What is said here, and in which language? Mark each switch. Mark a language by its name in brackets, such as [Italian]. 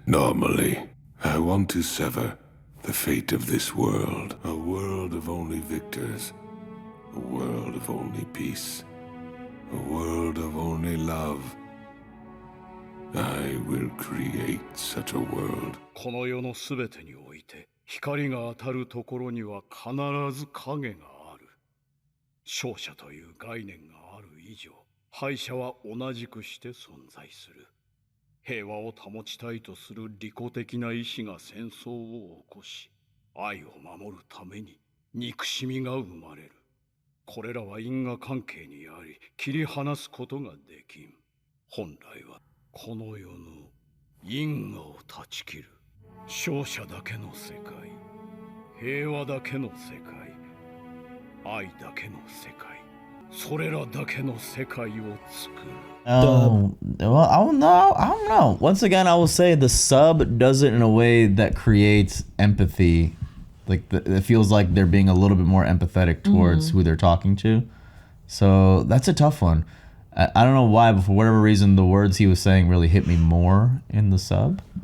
[English] Normally, I want to sever the fate of this world. A world of only victors. A world of only peace. A world of only love. I will create such a world. [Japanese] この世のすべてにおいて光が当たるところには必ず影がある。勝者という概念がある以上、敗者は同じくして存在する。平和を保ちたいとする利己的な意志が戦争を起こし、愛を守るために憎しみが生まれる。これらは因果関係にあり、切り離すことができん。本来はこの世の因果を断ち切る。勝者だけの世界、平和だけの世界、愛だけの世界、それらだけの世界を作る。 [English] Well, I don't know. Once again, I will say the sub does it in a way that creates empathy. Like it feels like they're being a little bit more empathetic towards who they're talking to. So that's a tough one. I don't know why, but for whatever reason, the words he was saying really hit me more in the sub.